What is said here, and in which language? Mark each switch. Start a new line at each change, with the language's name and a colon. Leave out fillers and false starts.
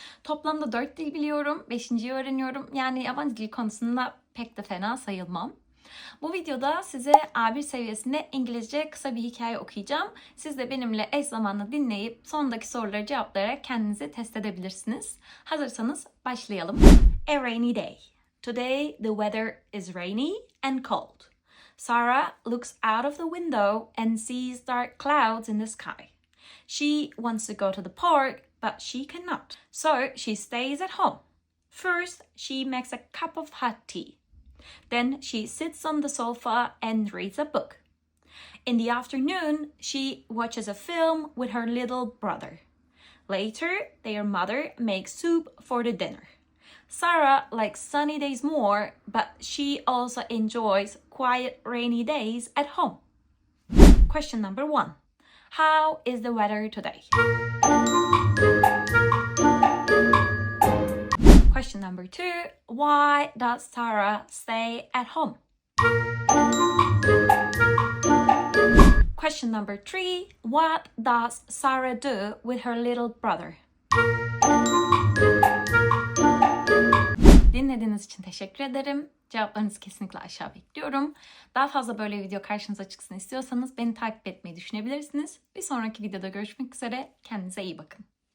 Turkish: Toplamda 4 dil biliyorum, 5.'yi öğreniyorum. Yani yabancı dil konusunda pek de fena sayılmam. Bu videoda size A1 seviyesinde İngilizce kısa bir hikaye okuyacağım. Siz de benimle eş zamanlı dinleyip sondaki soruları cevaplayarak kendinizi test edebilirsiniz. Hazırsanız başlayalım.
English: A rainy day. Today the weather is rainy and cold. Sarah looks out of the window and sees dark clouds in the sky. She wants to go to the park, but she cannot. So she stays at home. First, she makes a cup of hot tea. Then she sits on the sofa and reads a book. In the afternoon, she watches a film with her little brother. Later, their mother makes soup for the dinner. Sarah likes sunny days more, but she also enjoys quiet rainy days at home. Question number 1. How is the weather today? Question number 2. Why does Sarah stay at home? Question number 3. What does Sarah do with her little brother?
Turkish: Dinlediğiniz için teşekkür ederim. Cevaplarınızı kesinlikle aşağı bekliyorum. Daha fazla böyle video karşınıza çıksın istiyorsanız beni takip etmeyi düşünebilirsiniz. Bir sonraki videoda görüşmek üzere. Kendinize iyi bakın.